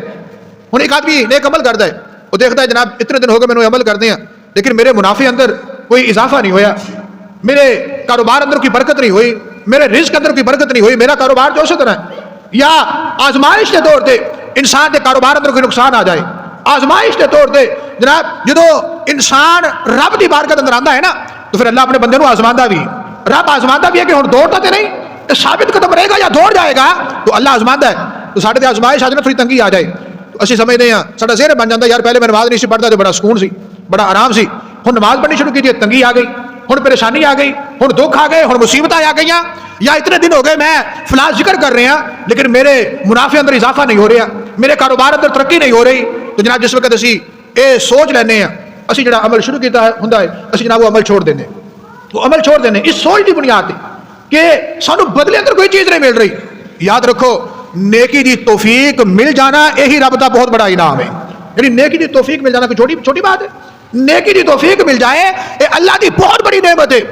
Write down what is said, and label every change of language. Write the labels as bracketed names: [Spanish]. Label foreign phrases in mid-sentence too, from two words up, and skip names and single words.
[Urdu] ہوں ایک آدمی نیک عمل کرتا ہے، وہ دیکھتا ہے جناب اتنے دن ہو گئے میں عمل کرتے ہیں لیکن میرے منافع اندر کوئی اضافہ نہیں ہویا، میرے کاروبار اندر کوئی برکت نہیں ہوئی، میرے رزق اندر کوئی برکت نہیں ہوئی، میرا کاروبار جو طرح ہے، یا آزمائش کے طور پہ انسان کے کاروبار اندر کوئی نقصان آ جائے، آزمائش کے طور پہ جناب جدو انسان رب کی بارگاہ اندر آندا ہے نا تو پھر اللہ اپنے بندے کو آزماندا بھی، رب آزماندا بھی ہے کہ ہن دوڑتا تے نہیں، ثابت قدم رہے گا یا دوڑ جائے گا، تو اللہ آزماندا ہے۔ [Punjabi] تو ساڈے تے آزمائش آ جائے تھوڑی تنگی آ جائے ਅਸੀਂ ਸਮਝਦੇ ਹਾਂ ਸਾਡਾ ਜ਼ਿਹਨ ਬਣ ਜਾਂਦਾ ਯਾਰ ਪਹਿਲੇ ਮੈਂ ਨਮਾਜ਼ ਨਹੀਂ ਸੀ ਪੜ੍ਹਦਾ ਤੇ ਬੜਾ ਸਕੂਨ ਸੀ, ਬੜਾ ਆਰਾਮ ਸੀ, ਹੁਣ ਨਮਾਜ਼ ਪੜ੍ਹਨੀ ਸ਼ੁਰੂ ਕੀਤੀ ਤੰਗੀ ਆ ਗਈ, ਹੁਣ ਪਰੇਸ਼ਾਨੀ ਆ ਗਈ, ਹੁਣ ਦੁੱਖ ਆ گئے, ਹੁਣ ਮੁਸੀਬਤਾਂ ਆ ਗਈਆਂ, [Urdu] یا اتنے دن ہو گئے میں فلاں ذکر کر رہے ہیں لیکن میرے منافع اندر اضافہ نہیں ہو رہا, میرے کاروبار اندر ترقی نہیں ہو رہی. [Punjabi] تو جناب جس وقت اسی یہ سوچ لینے ہیں اسی جڑا عمل شروع کیتا ہوندا ہے اسی جناب وہ عمل چھوڑ دینے, وہ عمل چھوڑ دینے اس سوچ کی بنیاد تے کہ سانو بدلے اندر کوئی چیز نہیں مل رہی. یاد رکھو نیکی دی توفیق مل جانا یہی رب دا بہت بڑا انعام ہے. یعنی نیکی دی توفیق مل جانا کوئی چھوٹی بات ہے, نیکی دی توفیق مل جائے یہ اللہ دی بہت بڑی نعمت ہے.